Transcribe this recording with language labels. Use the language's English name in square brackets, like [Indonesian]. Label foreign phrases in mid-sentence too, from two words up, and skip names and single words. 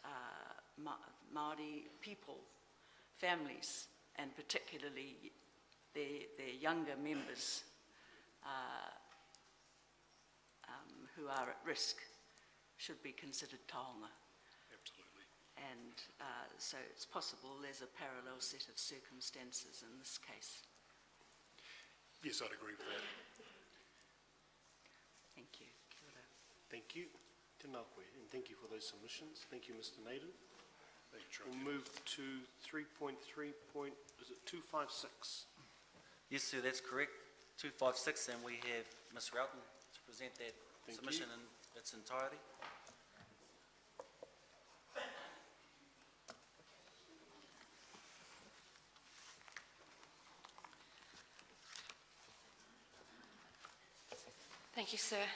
[English] Māori people, families, and particularly their younger members who are at risk should be considered taonga. Absolutely. And so it's possible there's a parallel set of circumstances in this case. Yes, I'd agree with that. Thank you. [Māori] Kia ora. [English] Thank you. [Māori] Tēnā koe, [English] and thank you for those submissions. Thank you, Mr. Naden. Thank you, We'll move to 3.3. Is it 256? Yes, sir, that's correct. 256, and we have Ms. Roughton to present that Thank submission you. in its entirety. Thank you, sir.